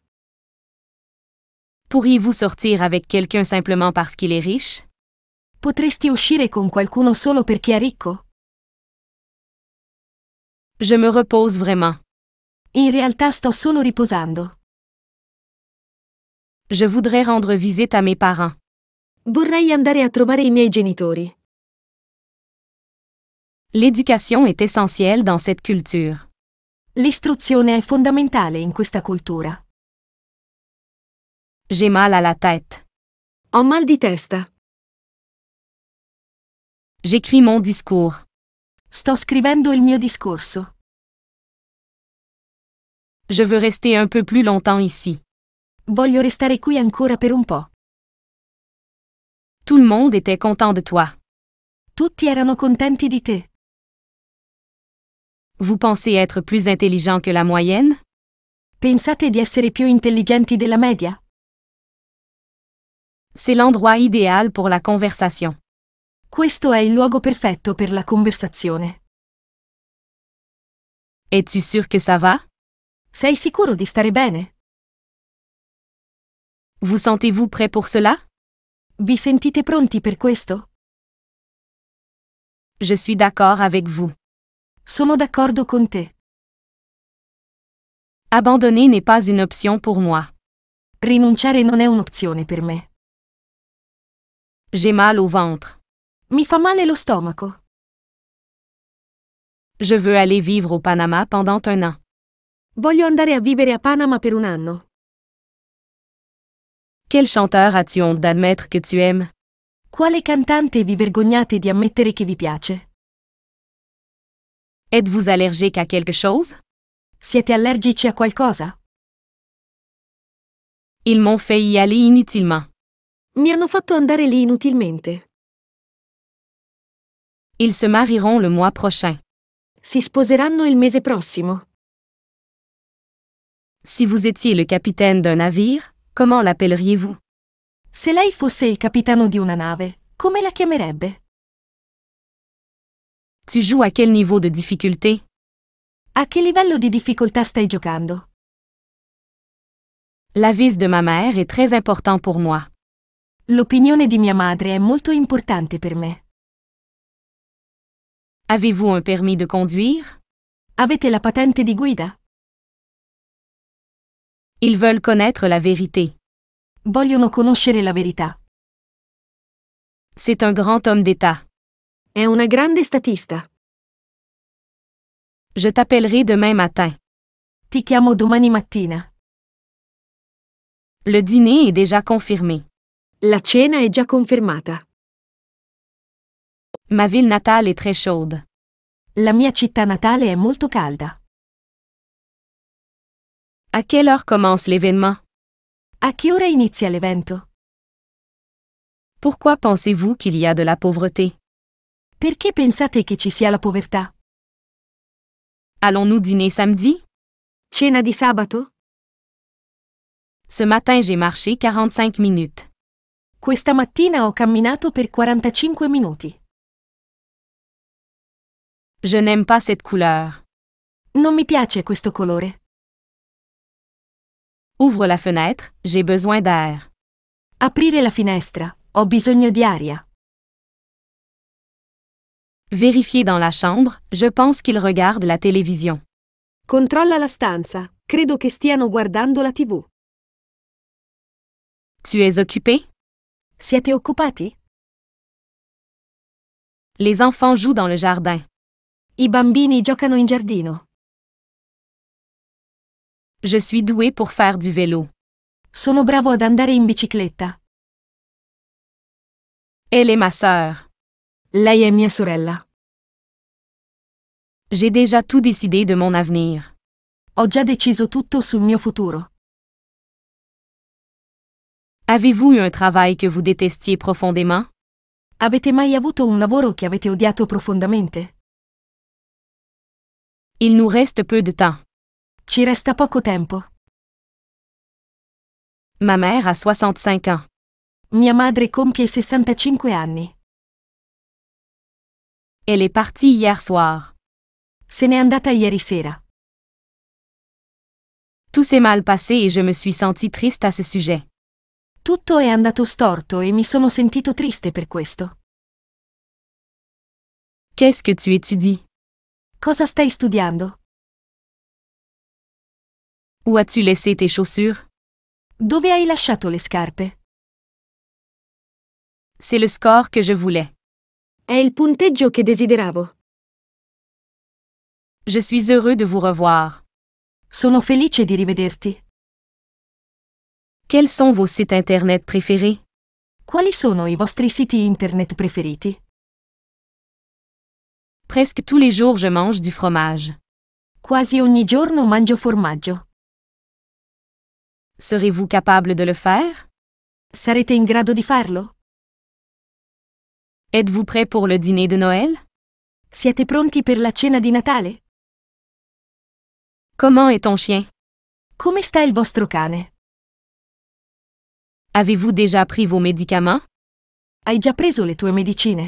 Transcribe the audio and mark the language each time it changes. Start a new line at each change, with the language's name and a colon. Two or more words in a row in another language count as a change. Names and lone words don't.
French: Pourriez-vous sortir avec quelqu'un simplement parce qu'il est riche?
Italian: Potresti uscire con qualcuno solo perché è ricco?
French: Je me repose vraiment.
Italian: In realtà sto solo riposando.
French: Je voudrais rendre visite à mes parents.
Italian: Vorrei andare a trovare i miei genitori.
French: L'éducation est essentielle dans cette culture.
Italian: L'istruzione è fondamentale in questa cultura.
French: J'ai mal à la tête.
Italian: Ho mal di testa.
French: J'écris mon discours.
Italian: Sto scrivendo il mio discorso.
French: Je veux rester un peu plus longtemps ici.
Italian: Voglio restare qui ancora per un po'.
French: Tout le monde était content de toi.
Italian: Tutti erano contenti di te.
French: Vous pensez être plus intelligent que la moyenne?
Italian: Pensate di essere più intelligenti della media?
French: C'est l'endroit idéal pour la conversation.
Italian: Questo è il luogo perfetto per la conversazione.
French: Es-tu sûr que ça va?
Italian: Sei sicuro di stare bene?
French: Vous sentez-vous prêt pour cela?
Italian: Vi sentite pronti per questo?
French: Je suis d'accord avec vous.
Italian: Sono d'accordo con te.
French: Abandonner n'est pas une option pour moi.
Italian: Rinunciare non è un'opzione per me.
French: J'ai mal au ventre.
Italian: Mi fa male lo stomaco.
French: Je veux aller vivre au Panama pendant 1 an.
Italian: Voglio andare a vivere a Panama per un anno.
French: Quel chanteur as-tu honte d'admettre que tu aimes?
Italian: Quale cantante vi vergognate di ammettere che vi piace?
French: Êtes-vous allergique à quelque chose?
Italian: Siete allergici a qualcosa?
French: Ils m'ont fait y aller inutilement.
Italian: Mi hanno fatto andare lì inutilmente.
French: Ils se marieront le mois prochain.
Italian: Si sposeranno il mese prossimo.
French: Si vous étiez le capitaine d'un navire, comment l'appelleriez-vous?
Italian: Se lei fosse il capitano di una nave, come la chiamerebbe?
French: Tu joues à quel niveau de difficulté?
Italian: A che livello di difficoltà stai giocando?
French: L'avis de ma mère est très important pour moi.
Italian: L'opinione di mia madre è molto importante per me.
French: Avez-vous un permis de conduire?
Italian: Avete la patente di guida?
French: Ils veulent connaître la vérité.
Italian: Vogliono conoscere la verità.
French: C'est un grand homme d'État.
Italian: È una grande statista.
French: Je t'appellerai demain matin.
Italian: Ti chiamo domani mattina.
French: Le dîner est déjà confirmé.
Italian: La cena è già confermata.
French: Ma ville natale est très chaude.
Italian: La mia città natale è molto calda.
French: À quelle heure commence l'événement?
Italian: A che ora inizia l'evento?
French: Pourquoi pensez-vous qu'il y a de la pauvreté?
Italian: Perché pensate che ci sia la povertà?
French: Allons-nous dîner samedi?
Italian: Cena di sabato?
French: Ce matin j'ai marché 45 minutes.
Italian: Questa mattina ho camminato per 45 minuti.
French: Je n'aime pas cette couleur.
Italian: Non mi piace questo colore.
French: Ouvre la fenêtre, j'ai besoin d'air.
Italian: Aprire la finestra, ho bisogno di aria.
French: Vérifier dans la chambre, je pense qu'il regarde la télévision.
Italian: Controlla la stanza, credo che stiano guardando la TV.
French: Tu es occupé?
Italian: Siete occupati?
French: Les enfants jouent dans le jardin.
Italian: I bambini giocano in giardino.
French: Je suis doué pour faire du vélo.
Italian: Sono bravo ad andare in bicicletta.
French: Elle est ma sœur.
Italian: Lei è mia sorella.
French: J'ai déjà tout décidé de mon avenir.
Italian: Ho già deciso tutto sul mio futuro.
French: Avez-vous eu un travail que vous détestiez profondément?
Italian: Avete mai avuto un lavoro che avete odiato profondamente?
French: Il nous reste peu de temps.
Italian: Ci resta poco tempo.
French: Ma mère a 65 ans.
Italian: Mia madre compie 65 anni.
French: Elle est partie hier soir.
Italian: Se n'è andata ieri sera.
French: Tout s'est mal passé et je me suis sentie triste à ce sujet.
Italian: Tutto è andato storto e mi sono sentito triste per questo.
French: Qu'est-ce que tu étudies?
Italian: Cosa stai studiando?
French: Où as-tu laissé tes chaussures?
Italian: Dove hai lasciato le scarpe?
French: C'est le score que je voulais.
Italian: È il punteggio che desideravo.
French: Je suis heureux de vous revoir.
Italian: Sono felice di rivederti.
French: Quels sont vos sites internet préférés?
Italian: Quali sono i vostri siti internet preferiti?
French: Presque tous les jours je mange du fromage.
Italian: Quasi ogni giorno mangio formaggio.
French: Serez-vous capable de le faire?
Italian: Sarete in grado di farlo?
French: Êtes-vous prêt pour le dîner de Noël?
Italian: Siete pronti per la cena di Natale?
French: Comment est ton chien?
Italian: Come sta il vostro cane?
French: Avez-vous déjà pris vos médicaments?
Italian: Hai già preso le tue medicine?